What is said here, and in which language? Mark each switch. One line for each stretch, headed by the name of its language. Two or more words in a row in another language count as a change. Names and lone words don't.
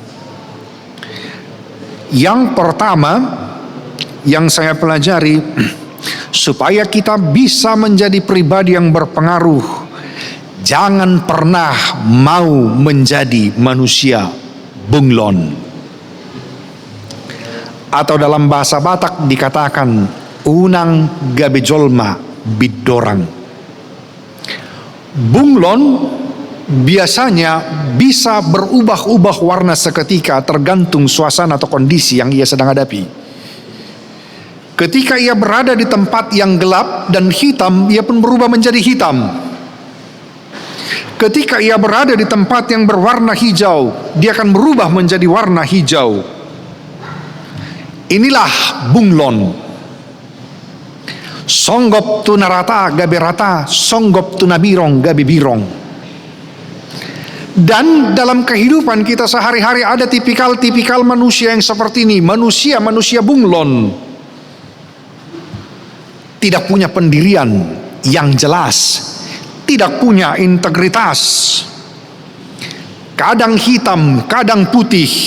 Indonesian: Yang pertama yang saya pelajari, supaya kita bisa menjadi pribadi yang berpengaruh, jangan pernah mau menjadi manusia bunglon. Atau dalam bahasa Batak dikatakan
Batak Toba: unang gabejolma bidorang.
Indonesian: Bunglon biasanya bisa berubah-ubah warna seketika tergantung suasana atau kondisi yang ia sedang hadapi. Ketika ia berada di tempat yang gelap dan hitam, ia pun berubah menjadi hitam. Ketika ia berada di tempat yang berwarna hijau, dia akan berubah menjadi warna hijau. Inilah bunglon.
Batak Toba: Songgop tu narata gabe rata, songgop tu nabirong gabe birong.
Indonesian: Dan dalam kehidupan kita sehari-hari ada tipikal-tipikal manusia yang seperti ini, manusia bunglon. Tidak punya pendirian yang jelas, tidak punya integritas, kadang hitam, kadang putih.